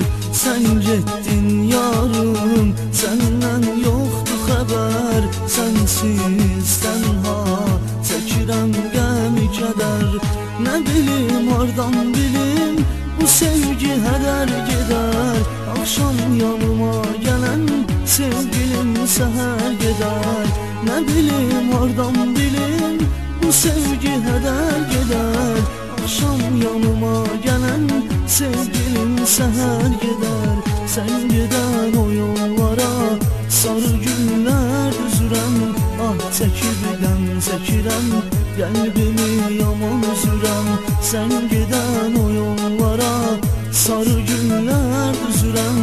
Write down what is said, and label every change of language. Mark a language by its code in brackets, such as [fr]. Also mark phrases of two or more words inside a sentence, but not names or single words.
[az] Sən getdin yarım, səndən yoxdur xəbər. Sənsiz tənha çəkirəm qəmi kədər. Nə bilim hardan bilim, bu sevgi hədər gedər. [tr] Akşam yanıma gelen sevgilim seher gider. Ne bileyim hardan bilim, bu sevgi heder gider. Akşam yanıma gelen sevgilim seher gider. Sen giden o yollara sarı günler düzürəm. [az] Ah çəkib qəm çəkirəm, qəlbimi yaman üzürəm. [tr] Sen giden o yollara sarı günler düzürəm.